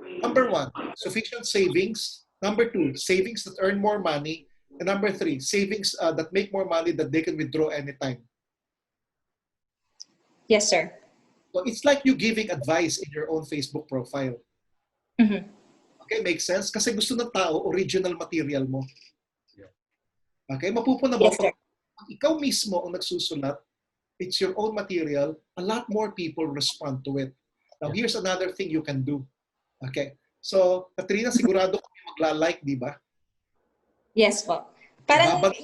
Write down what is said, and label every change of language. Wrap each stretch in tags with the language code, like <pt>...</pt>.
<en>Number 1, sufficient savings. Number 2, savings that earn more money. And number 3, savings that make more money that they can withdraw anytime. Yes, sir. So it's like you giving advice in your own Facebook profile. Mhm. Okay, makes sense?</en> <tl>Kasi gusto ng tao, original material mo. Okay, mapupuna mo,</tl> <en>Yes, sir.</en> <tl>pag ikaw mismo ang nagsusulat,</tl> <en>it's your own material, a lot more people respond to it. Now, here's another thing you can do.</en> <tl>Okay, so, Katrina, sigurado kami magla-like, di ba? Yes po. Parang Babag-</tl>